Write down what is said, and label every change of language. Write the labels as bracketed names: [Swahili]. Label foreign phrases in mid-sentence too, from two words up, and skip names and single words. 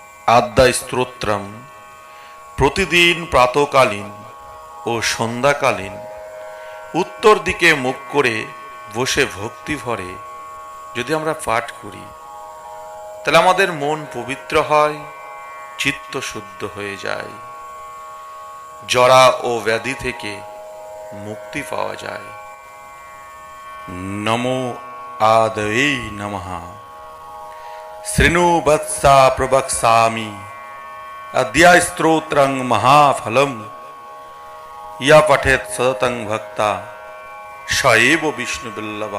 [Bangla] আদ্যায় স্তোত্রম প্রতিদিন প্রাতকালীন ও সন্ধ্যাকালীন উত্তর দিকে মুখ করে বসে ভক্তি ভরে যদি আমরা পাঠ করি তাহলে আমাদের মন পবিত্র হয়, চিত্ত শুদ্ধ হয়ে যায়, জরা ও ব্যাধি থেকে মুক্তি পাওয়া যায়। [Sanskrit] নমো আদয়ে নমঃ। শৃণু বৎসা প্রবক্সামি অদ্যায় স্তোত্রং মহাফলম ইয়া পঠেত সততং ভক্তা স এব বিষ্ণুবল্লভঃ।